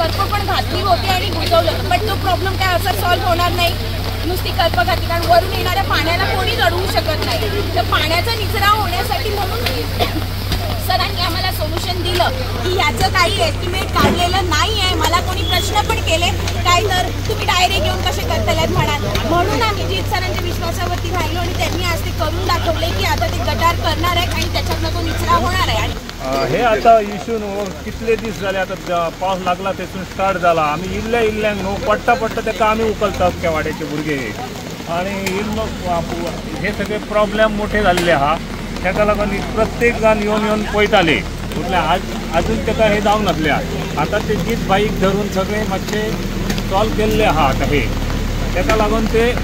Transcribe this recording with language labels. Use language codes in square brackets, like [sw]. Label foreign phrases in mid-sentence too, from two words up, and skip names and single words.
[mr] करप पण घातली होती आणि बुजवलं पण तो प्रॉब्लेम काय असा सॉल्व्ह होणार नाही नुसती करप घातली कारण वरून येणाऱ्या पाण्याला कोणीच अडवू शकत नाही तर पाण्याचा निचरा होण्यासाठी म्हणून सरांनी आम्हाला सोल्युशन दिलं की याचं काही एस्टिमेट काढलेलं नाही आहे मला कोणी प्रश्न पण केले काय तर तुम्ही डायरेक्ट घेऊन कसे करतायत म्हणून आम्ही जीत सरांच्या विश्वासावरती राहिलो आणि त्यांनी आज ते करून दाखवले की आता ते गटार करणार आहेत आणि त्याच्यातनं तो निचरा होणार आहे [kok] हे आता इश्यू कितले दीस झाले आता पावस लागला तेथून स्टार्ट झाला आम्ही इल्ल्यांक न्हू पडटा तेका आम्ही उखलतात केवाड्याचे भुरगे आणि हे सगळे प्रॉब्लेम मोठे झालेले आहा ताका लागून प्रत्येक जाण येवन पळयताले म्हटल्यार अजून ताका हे जावंक नासले आतां ते गीत बाईक धरून सगळे मातशे सॉल्व केल्ले आहा आतां हे ताका लागून ते